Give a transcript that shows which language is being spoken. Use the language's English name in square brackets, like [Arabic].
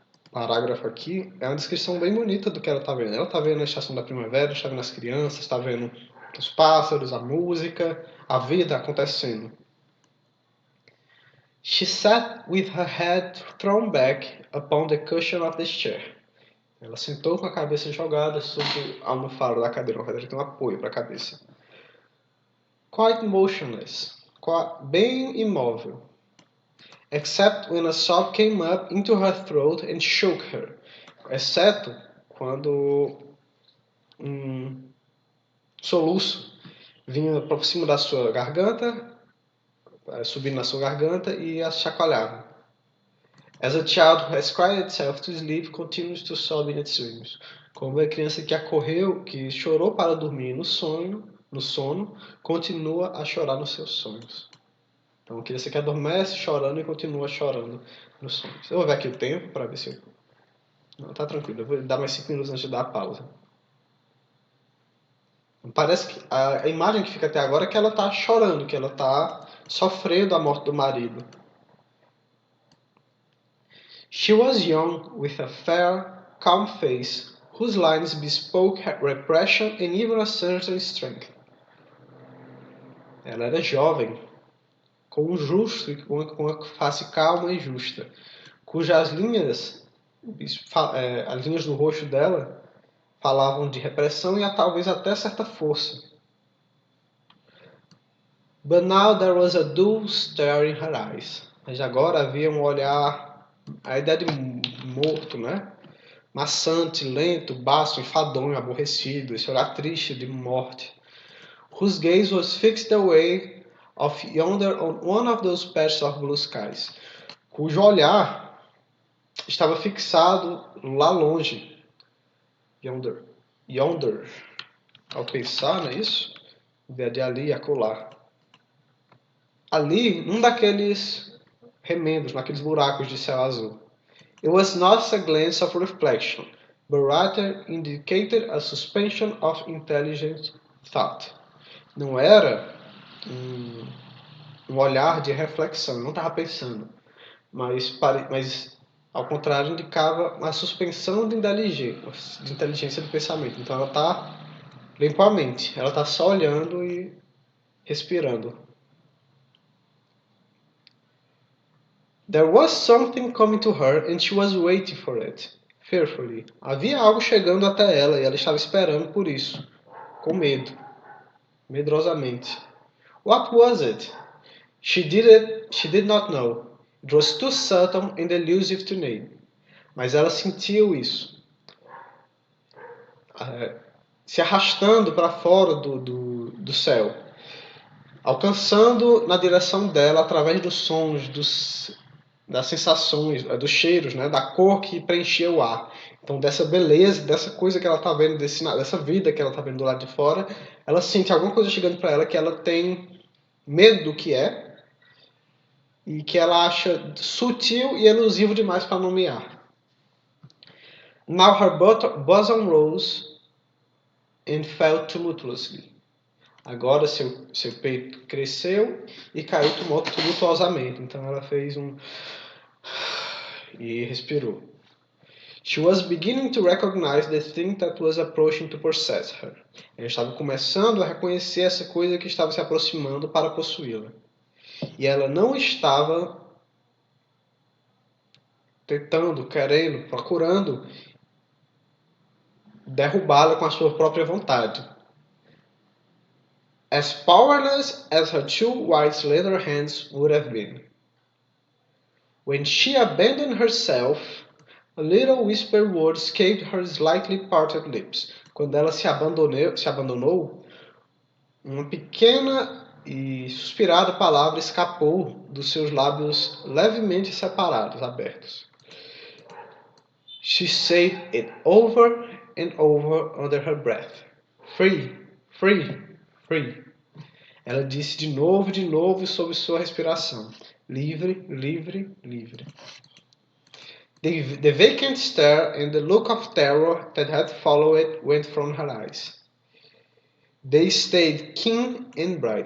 [Portuguese] parágrafo aqui é uma descrição bem bonita do que ela está vendo. Ela está vendo a estação da primavera, está vendo as crianças, está vendo os pássaros, a música, a vida acontecendo. [English] She sat with her head thrown back upon the cushion of the chair. [Portuguese] Ela sentou com a cabeça jogada sobre a almofada da cadeira. A cadeira tem um apoio para a cabeça. [English] Quite motionless. [Portuguese] Bem imóvel. [English] Except when a sob came up into her throat and shook her. [Portuguese] Exceto quando um soluço vinha por cima da sua garganta, subindo na sua garganta e a chacoalhava. [English] As a child who has cried itself to sleep continues to sob in its dreams. [Portuguese] Como a criança que acorreu, que chorou para dormir no sono, continua a chorar nos seus sonhos. Então, a criança que adormece chorando e continua chorando nos sonhos. Eu vou ver aqui o tempo para ver se eu... Não, tá tranquilo. Eu vou dar mais 5 minutos antes de dar a pausa. Parece que a imagem que fica até agora é que ela tá chorando, que ela tá sofrendo a morte do marido. [English] She was young, with a fair, calm face, whose lines bespoke repression and even a certain strength. [Portuguese] Ela era jovem, com um justo, com uma face calma e justa, cujas linhas, as linhas do rosto dela, falavam de repressão e talvez até certa força. [English] But now there was a dull stare in her eyes. [Portuguese] Mas agora havia um olhar, a ideia de morto, né? Maçante, lento, baço, enfadonho, aborrecido, esse olhar triste de morte. [English] Whose gaze was fixed away off yonder on one of those patches of blue skies. [Portuguese] Cujo olhar estava fixado lá longe. Yonder. Ao pensar, não é isso? De ali e acolá. Ali, num daqueles remendos, naqueles buracos de céu azul. [English] It was not a glance of reflection, but rather indicated a suspension of intelligent thought. [Portuguese] Não era um olhar de reflexão, eu não estava pensando, mas ao contrário indicava uma suspensão de inteligência do pensamento. Então ela está limpa a mente, ela está só olhando e respirando. [English] There was something coming to her and she was waiting for it, fearfully. [Portuguese] Havia algo chegando até ela e ela estava esperando por isso, com medo, medrosamente. [English] What was it? She did not know. It was too subtle and elusive to name. [Portuguese] Mas ela sentiu isso, se arrastando para fora do céu, alcançando na direção dela através dos sons, das sensações, dos cheiros, né, da cor que preenchia o ar. Então, dessa beleza, dessa coisa que ela está vendo, dessa vida que ela está vendo do lado de fora, ela sente alguma coisa chegando para ela que ela tem medo do que é e que ela acha sutil e elusivo demais para nomear. [English] Now her bosom rose and fell tumultuously. [Portuguese] Agora seu peito cresceu e caiu tumultuosamente. Então ela fez e respirou. [English] She was beginning to recognize the thing that was approaching to possess her. [Portuguese] Ela estava começando a reconhecer essa coisa que estava se aproximando para possuí-la. E ela não estava tentando, querendo, procurando derrubá-la com a sua própria vontade. [English] As powerless as her two white slender hands would have been. When she abandoned herself, a little whispered word escaped her slightly parted lips. [Portuguese] Quando ela se abandonou, uma pequena e suspirada palavra escapou dos seus lábios levemente separados, abertos. [English] She said it over and over under her breath. Free, free, free. [Portuguese] Ela disse de novo sob sua respiração. Livre, livre, livre. [English] The vacant stare and the look of terror that had followed it went from her eyes. They stayed keen and bright.